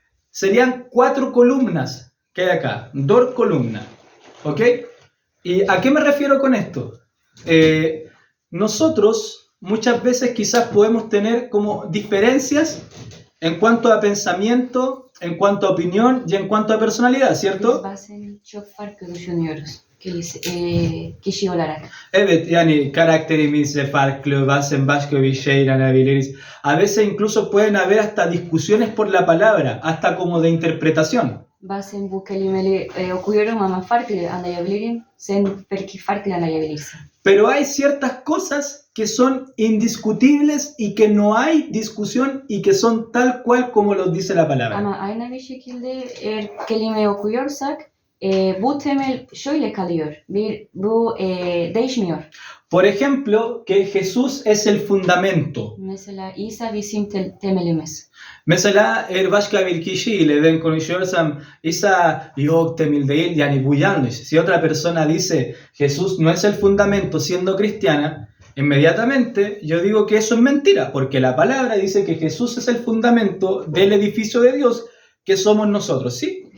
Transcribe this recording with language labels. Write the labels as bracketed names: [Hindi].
[Spanish] Serían 4 columnas que hay acá. 4 columnas. ¿Ok? ¿Y a qué me refiero con esto? Nosotros muchas veces quizás podemos tener como diferencias en cuanto a pensamiento, en cuanto a opinión y en cuanto a personalidad, [Turkish] Biz [Spanish] ¿cierto? [Turkish] bazen çok farklı düşünüyoruz. Kişi olarak. Evet, yani karakterimiz farklı, bazen başka bir şey inanabiliriz. [Spanish] A veces incluso pueden haber hasta discusiones por la palabra, hasta como de interpretación. [Turkish] Bazen bu kelimeleri okuyorum ama farklı anlayabilirim. Sen belki farklı anlayabilirsin. [Spanish] Pero hay ciertas cosas que son indiscutibles y que no hay discusión y que son tal cual como lo dice la palabra. [Turkish] Ama aynı bir şekilde eğer kelimeyi okuyorsak bu temel şöyle kalıyor. Bu değişmiyor. [Spanish] Por ejemplo, que Jesús es el fundamento. [Turkish] Mesela İsa bizim temelimiz. Mesela eğer başka bir kişiyle ben konuşuyorsam İsa yok temel değil, yani bu yanlış. [Spanish] Si otra persona dice Jesús no es el fundamento siendo cristiana, inmediatamente yo digo que eso es mentira, porque la palabra dice que Jesús es el fundamento del edificio de Dios que somos nosotros, ¿sí?